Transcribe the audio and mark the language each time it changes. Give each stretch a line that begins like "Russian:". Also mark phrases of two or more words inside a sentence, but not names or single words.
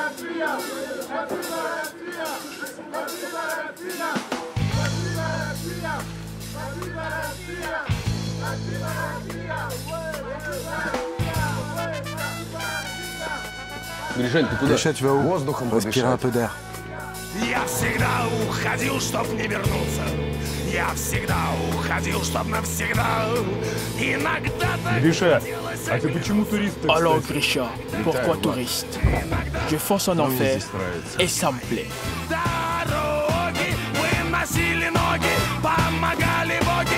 French: Grisha, tu vas où? Respirer un peu d'air.
Russian: Я всегда уходил, чтоб не вернуться. Я всегда уходил, чтоб навсегда. Иногда так Гриша, а ты почему турист?
French: Alors Grisha, pourquoi touriste? Je fonce en enfer et ça me plaît.
Russian: Дороги выносили ноги, помогали боги.